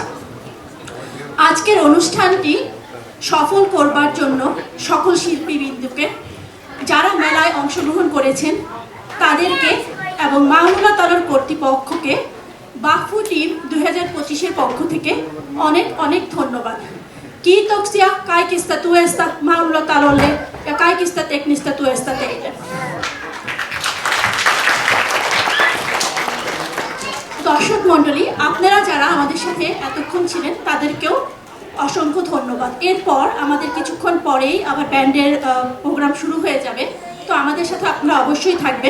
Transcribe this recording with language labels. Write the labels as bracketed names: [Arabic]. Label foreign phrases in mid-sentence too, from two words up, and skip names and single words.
[Bangla] আজকের অনুষ্ঠানটি সফল করবার জন্য সকল শিল্পীবৃন্দকে, যারা মেলায় অংশগ্রহণ করেছেন তাদেরকে এবং মামুনা তলর কর্তৃপক্ষকে বাফু টিম 2025-এর পক্ষ থেকে অনেক অনেক ধন্যবাদ। [Finnish] Kiitoksia kaikista tuesta Maulula talolle ja kaikista teknistä tuesta teille. [Bangla] দর্শক মণ্ডলী, আপনারা যারা আমাদের সাথে এতক্ষণ ছিলেন তাদেরকেও অসংখ্য ধন্যবাদ। এরপর আমাদের কিছুক্ষণ পরেই আবার ব্যান্ডের প্রোগ্রাম শুরু হয়ে যাবে, তো আমাদের সাথে আপনারা অবশ্যই থাকবেন।